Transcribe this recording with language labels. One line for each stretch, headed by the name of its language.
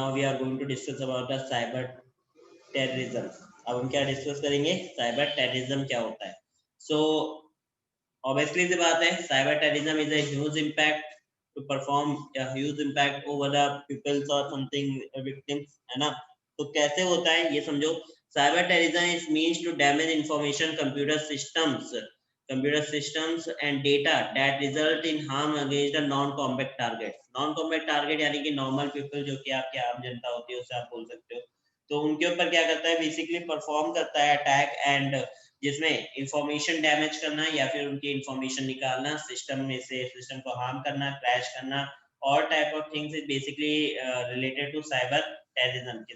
English: Now we are going to discuss about the cyber terrorism.
Hindi: अब हम क्या discuss करेंगे? साइबर टेररिज्म क्या होता है।
English: So obviously सी बात है, cyber terrorism is a huge impact to perform a huge impact over the peoples और something victims, है ना।
Hindi: तो कैसे होता है ये समझो।
English: Cyber terrorism is means to damage information, computer systems and data that result in harm against the non-combat targets.
Hindi: Non-combat target यानी कि normal people जो कि आपकी आम जनता होती है उसे आप बोल सकते हो। तो उनके ऊपर क्या करता है, बेसिकली परफॉर्म करता है अटैक, एंड जिसमें इंफॉर्मेशन डैमेज करना या फिर उनकी इंफॉर्मेशन निकालना, सिस्टम में से सिस्टम को हार्म करना, क्रैश करना,
English: और type of things is basically related to cyber terrorism.